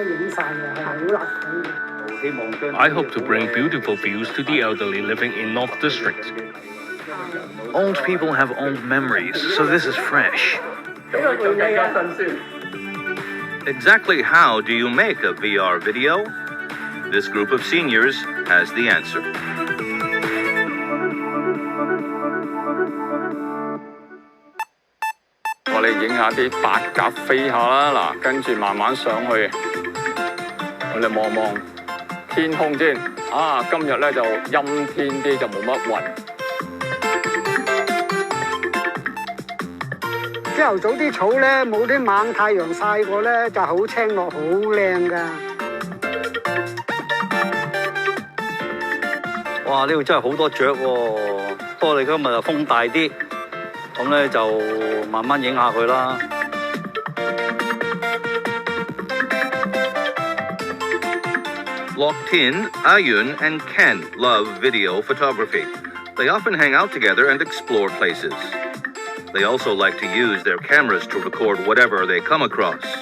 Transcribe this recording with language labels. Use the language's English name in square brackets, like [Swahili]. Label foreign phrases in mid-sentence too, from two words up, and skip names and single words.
[English] I hope to bring beautiful views to the elderly living in North District. Old people have old memories, so this is fresh. Exactly how do you make a VR video? This group of seniors has the answer. [Cantonese] 我哋影下啲白鴿飛下啦，嗱，跟住慢慢上去，我哋望望天空先。啊，今日咧就陰天啲，就冇乜雲。朝頭早啲草咧，冇啲猛太陽曬過咧，就好青綠，好靚㗎。哇！呢度真係好多雀喎，不過你今日就風大啲。咁咧就慢慢影下佢啦。 [English] Locked in, Ayun and Ken love video photography. They often hang out together and explore places. They also like to use their cameras to record whatever they come across.